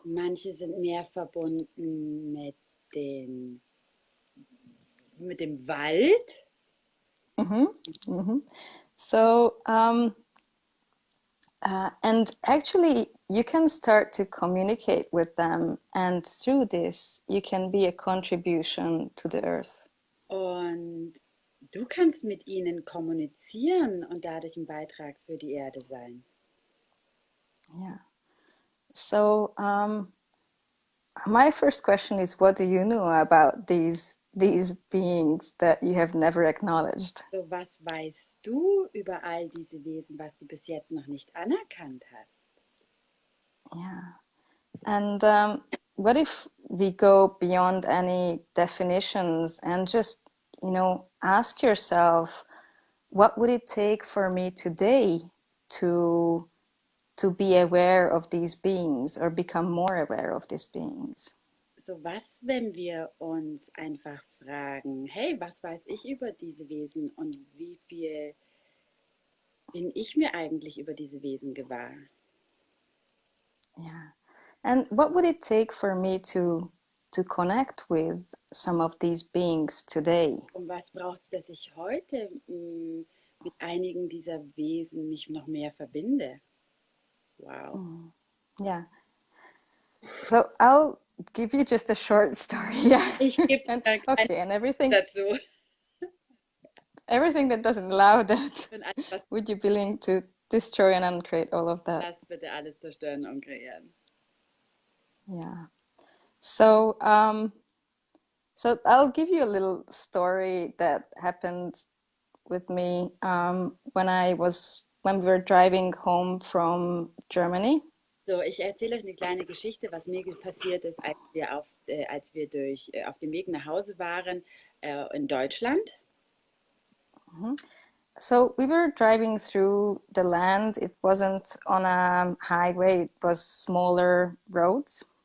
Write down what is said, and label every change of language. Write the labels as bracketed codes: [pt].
[de] Manche sind mehr verbunden mit den mit dem Wald. [en] So, and actually, you can start to communicate with them, and through this, you can be a contribution to the earth. [de] Und du kannst mit ihnen kommunizieren und dadurch ein Beitrag für die Erde sein. [en] Yeah. So, my first question is, what do you know about these beings that you have never acknowledged? [de] So, was weißt du über all diese Wesen, was du bis jetzt noch nicht anerkannt hast? [en] Yeah. And what if we go beyond any definitions and just, ask yourself, what would it take for me today to be aware of these beings or become more aware of these beings? [de] So, was, wenn wir uns einfach fragen, hey, was weiß ich über diese Wesen und wie viel bin ich mir eigentlich über diese Wesen gewahr? [en] Yeah. And what would it take for me to connect with some of these beings today? [de] Und was braucht es, dass ich heute mit einigen dieser Wesen mich noch mehr verbinde? [en] Wow. Yeah. So I'll give you just a short story. Yeah. [de] Ich gebe [en] And [de] da eine [en] okay, and [de] dazu. [en] everything that doesn't allow that, [de] Und alles, was [en] would you be willing to destroy and uncreate all of that? [de] das bitte alles zerstören und kreieren. [en] Yeah. So so I'll give you a little story that happened with me when we were driving home from Germany. [de] So, ich erzähle euch eine kleine Geschichte, was mir passiert ist, als wir auf dem Weg nach Hause waren in Deutschland. [en] So we were driving through the land. It wasn't on a highway, it was smaller roads.